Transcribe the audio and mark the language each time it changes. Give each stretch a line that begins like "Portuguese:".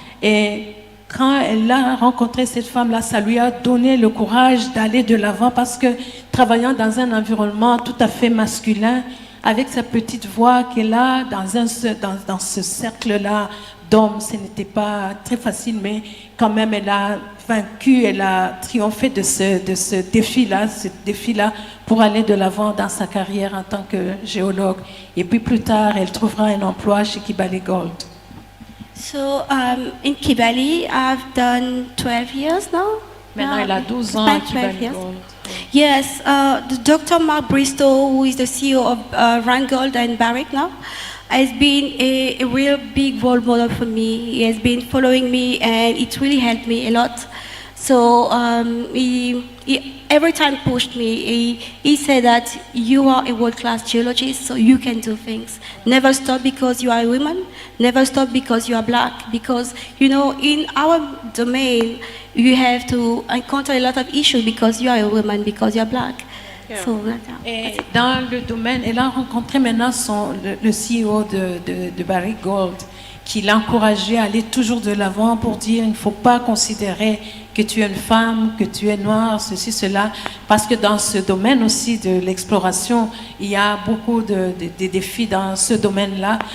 French: Et quand elle a rencontré cette femme-là, ça lui a donné le courage d'aller de l'avant, parce que travaillant dans un environnement tout à fait masculin, avec sa petite voix qu'elle a dans ce cercle-là d'hommes, ce n'était pas très facile, mais quand même elle a vaincu, elle a triomphé de ce défi-là pour aller de l'avant dans sa carrière en tant que géologue. Et puis plus tard, elle trouvera un emploi chez Kibali Gold.
English: So in Kibali, I've done 12 years now.
French: Maintenant, elle a 12 ans à Kibali Gold.
English: Yes, the Dr. Mark Bristow, who is the CEO of Rheingold and Barrick now, has been a real big role model for me. He has been following me, and it really helped me a lot. So he every time pushed me. He said that you are a world-class geologist, so you can do things. Never stop because you are a woman. Never stop because you are black. Because, you know, in our domain, you have to encounter a lot of issues because you are a woman, because you are black. Yeah. So,
French: Et dans le domaine, elle a rencontré maintenant le CEO de Barrick Gold, qui l'a encouragé à aller toujours de l'avant pour dire il ne faut pas considérer que tu es une femme, que tu es noire, ceci, cela, parce que dans ce domaine aussi de l'exploration, il y a beaucoup de défis dans ce domaine-là.